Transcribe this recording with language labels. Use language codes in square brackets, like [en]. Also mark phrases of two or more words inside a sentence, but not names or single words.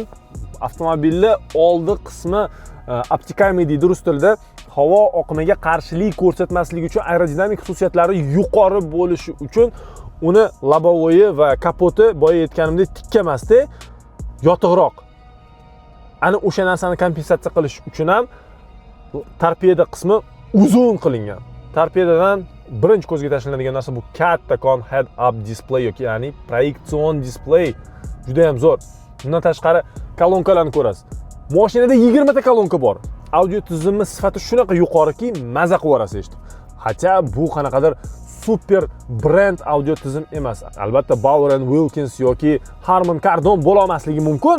[uz] Avtomobilning oldi qismi optikami deydi rus tilida, havo oqimiga qarshilik ko'rsatmasligi uchun aerodinamik xususiyatlari yuqori bo'lishi uchun uni lobovoyi va kapoti boya aytganimdek tikka emasda, yotiqroq. Ana o'sha narsani kompensatsiya qilish uchun ham torpeda qismi uzun qilingan. Torpedadan birinchi ko'zga tashlanadigan narsa bu kattakon [en] head up display [uz] yoki ya'ni proyeksion display. Juda ham zo'r. Bundan tashqari kolonkalarni ko'rasiz. Mashinada 20 ta kolonka bor. Audio tizimi sifati shunaqa yuqoriki, maza qilib olasiz eshitib. Hatto bu qanaqadir super brend audio tizim emas. Albatta Bauer & Wilkins yoki Harman Kardon bo'la olmasligi mumkin.